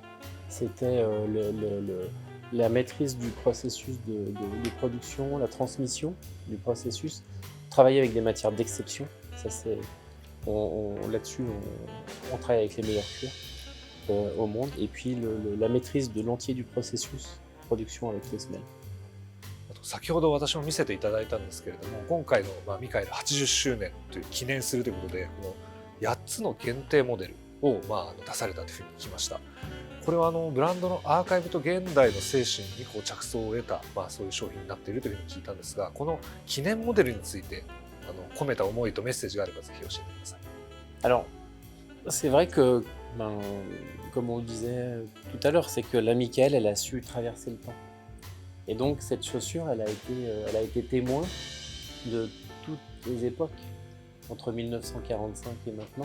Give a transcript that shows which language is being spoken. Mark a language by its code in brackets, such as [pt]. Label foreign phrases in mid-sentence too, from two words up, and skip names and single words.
[fr] C'était la maîtrise du processus de production, la transmission du processus, travailler avec des matières d'exception, ça c'est... Là-dessus, on travaille avec les meilleurs cuirs. au monde, et puis la maîtrise de l'entier du processus production avec les semelles. [ja] あと先ほど私も見せていただいたんですけれども、今回のミカエル80周年という記念するということで、この8つの限定モデルを出されたというふうに聞きました。これはブランドのアーカイブと現代の精神にこう着想を得た、そういう商品になっているというふうに聞いたんですが、この記念モデルについて込めた思いとメッセージがあればぜひ教えてください。 [fr] Alors, c'est vrai que, comme on le disait tout à l'heure, c'est que la Michael, elle a su traverser le temps. Et donc cette chaussure, elle a été témoin de toutes les époques, entre 1945 et maintenant.